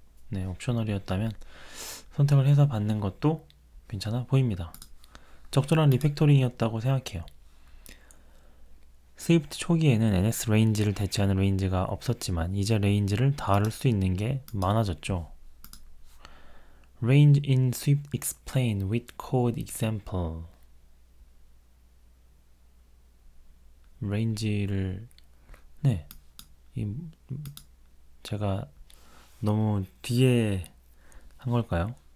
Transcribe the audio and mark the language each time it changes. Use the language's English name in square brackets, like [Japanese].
[Korean] 네, 옵셔널이었다면 선택을 해서 받는 것도 괜찮아 보입니다. 적절한 리팩토링이었다고 생각해요. 스위프트 초기에는 NS 레인지를 대체하는 레인지가 없었지만 이제 레인지를 다룰 수 있는 게 많아졌죠. [English] Range in Swift explain with code example. [Korean] 레인지를 네, 제가 너무 뒤에 한 걸까요?